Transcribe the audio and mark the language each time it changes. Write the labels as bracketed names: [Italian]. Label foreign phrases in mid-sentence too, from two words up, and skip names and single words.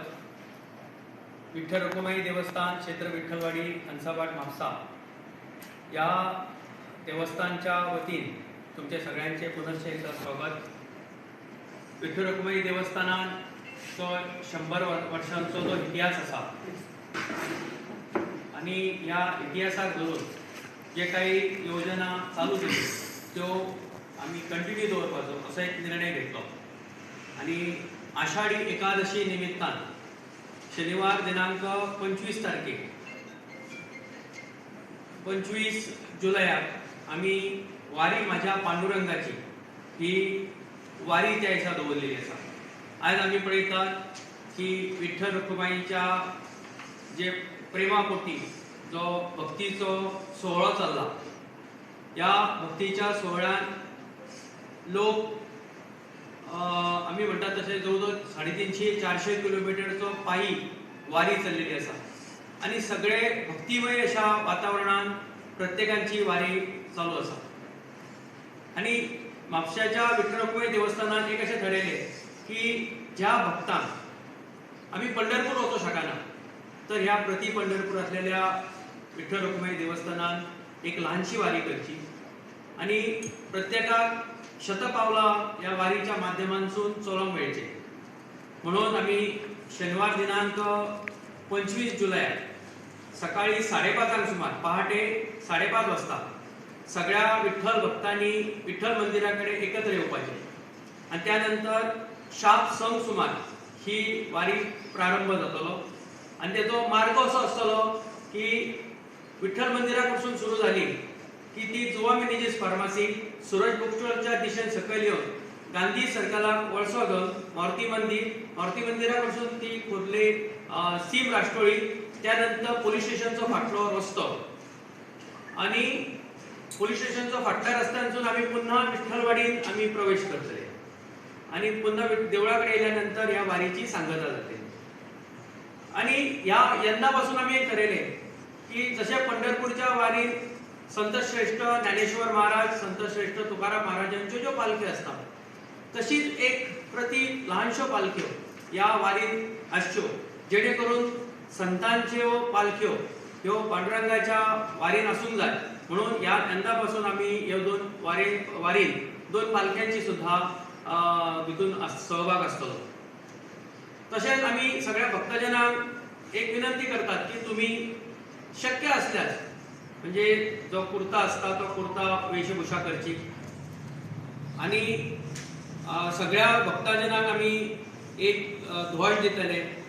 [Marathi] विठ्ठल रखुमाई देवस्थान क्षेत्र विठ्ठलवाडी हंसाबाट म्हापसा या देवस्थानच्या वतीन तुमचे सगळ्यांचे पुनश्च एकदा स्वागत. [Konkani] विठ्ठल रखुमाई देवस्थानान तो 100 वर्षांचो जो इतिहास असा आणि या इतिहासाक धरून जे काही योजना चालू केली त्यो आम्ही कंटिन्यू दवरपाचो असो एक निर्णय घेतलो आणि आषाढी एकादशी निमित्तान शनिवार दिनांक 25 तारखेक 25 जुलयाक आम्ही वारी माझ्या पांडुरंगाची ही वारी त्या दिसा दवरलेली आसा. आज आम्ही पळयतात की विठ्ठल रखुमाईच्या जे प्रेमापोटी जो भक्तीचो सोहळो चालला, या भक्तीच्या सोहळ्यान लोक आम्ही म्हणतात तसे जवळजवळ 350-400 किलोमीटरचो पायी वारी चाललेली आसा आणि सगळे भक्तिमय अशा वातावरणात प्रत्येकांची वारी चालू आसा. आणि म्हापशाच्या विठ्ठल रखुमाई देवस्थानात एक असे ठरयले की ज्या भक्तांक आम्ही पंढरपूर वचूं शकना तर ह्या प्रति पंढरपूर असलेल्या विठ्ठल रखुमाई देवस्थानात एक लहानशी वारी करची आणि प्रत्येकाक शतपावला या वारीच्या माध्यमांतून चलोवंक मेळचे म्हणून आम्ही शनिवार दिनांक 25 जुलयाक सकाळी 5:30 सुमार पहाटे 5:30 वाजता सगळ्या विठ्ठल भक्तांनी विठ्ठल मंदिराकडे एकत्र येवपाचे आणि त्यानंतर शाप संक सुमार ही वारी प्रारंभ जातलो आणि त्याचो मार्ग असो आसतलो की विठ्ठल मंदिरापासून सुरू झाली की ती जुवा मॅनेजेस फार्मासी सूरज बुक स्टॉलच्या दिशेन सकयल येवन गांधी सर्कलाक वळसो घेवन मारुती मंदिरापासून ती खोर्ले सीम राष्ट्रोळी, त्यानंतर पोलीस स्टेशनचो फाटलो रस्तो आणि पोलीस स्टेशनचो फाटल्या रस्त्यानसून आम्ही पुन्हा विठ्ठलवाडीत आम्ही प्रवेश करतले आणि पुन्हा देवळाकडे येयल्यानंतर या वारीची सांगता जाते. आणि या यंदापासून आम्ही एक ठरयले की जसे पंढरपूरच्या वारीत संत श्रेष्ठ ज्ञानेश्वर महाराज, संत श्रेष्ठ तुकाराम महाराजांच्यो ज्यो पालख्यो असतात तशीच एक प्रति लहानश्यो पालख्यो या वारीत आसच्यो जेणे करून संतांच्यो पालख्यो ह्यो पांडुरंगाच्या वारीन आसूंक जाय म्हणून या यंदापासून आम्ही ह्यो वारीन 2 पालख्यांची सुद्धा भितून सहभाग आसतलो. तसेच आम्ही सगळ्या भक्तजनांक एक विनंती करतात की तुम्ही शक्य असल्यास म्हणजे जो कुर्ता असता तो कुर्ता वेशभूषा करची आणि सगळ्या भक्तजनांक आम्ही एक ध्वज दितले.